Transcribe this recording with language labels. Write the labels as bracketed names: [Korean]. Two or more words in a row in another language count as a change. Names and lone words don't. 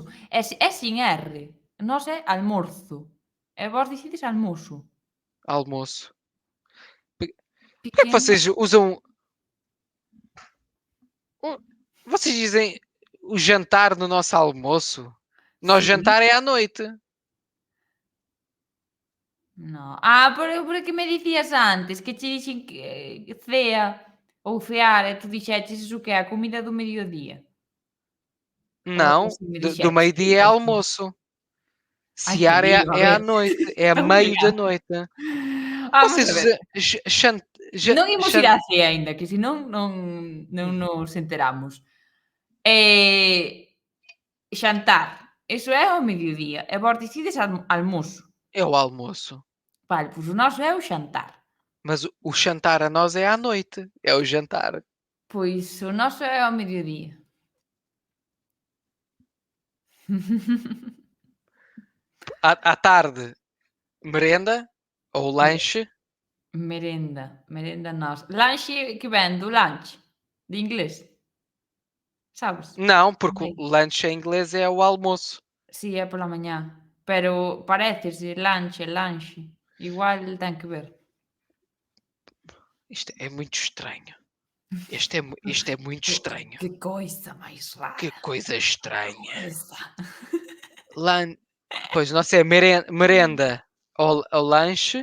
[Galician] É sin R, nós é almorzo, e vós dicides almozo. [Portuguese] Almoço. Por que é que Pequeno vocês usam. o- Vocês dizem o jantar no nosso almoço? Nós [Galician] sí. [Portuguese] jantar é à noite. [Galician] No. Pero que me dicías antes que che dixen que cea ou cear e tú dixeches iso que é a comida do mediodía? Ou algo [Portuguese] Não, [Galician] así me [Portuguese] do [Galician] dixeches, que [Portuguese] meio-dia é [Galician] dixeches? [Portuguese] almoço. [Galician] Ai, que [Portuguese] Cear é, [Galician] lío, a [Portuguese] é à [Galician] ver. [Portuguese] noite, é a Então meio da [Galician] mira, [Portuguese] noite. [Galician] vamos [Portuguese] Vocês [Galician] a ver. [Portuguese] usam. [Galician] Non imos ir á cea aínda, que senón non nos enteramos. Eh, xantar, iso é ao mediodía, e vós dicides almozo. [Portuguese] É o almoço. [Galician] Vale, pois o noso é o xantar. [Portuguese] Mas o jantar a nós é à noite. É o jantar. [Galician] Pois o noso é ao mediodía. [Portuguese] À tarde, merenda ou lanche. [Galician] Merenda, merenda nós. Lanche que vén do lunch, de inglés, sabes? [Portuguese] Não, porque [Galician] Ai, [Portuguese] o lanche em inglês é o almoço. [Galician] si, é pola mañá, pero parécese lanche, lanche, igual ten que ver. [Portuguese] Isto é muito estranho. Isto é muito estranho. [Galician] Que coisa máis [Portuguese] Que [Galician] rara, [Portuguese] coisa estranha. coisa. [Galician] Lan... [Portuguese] Pois, não sei, merenda ou lanche.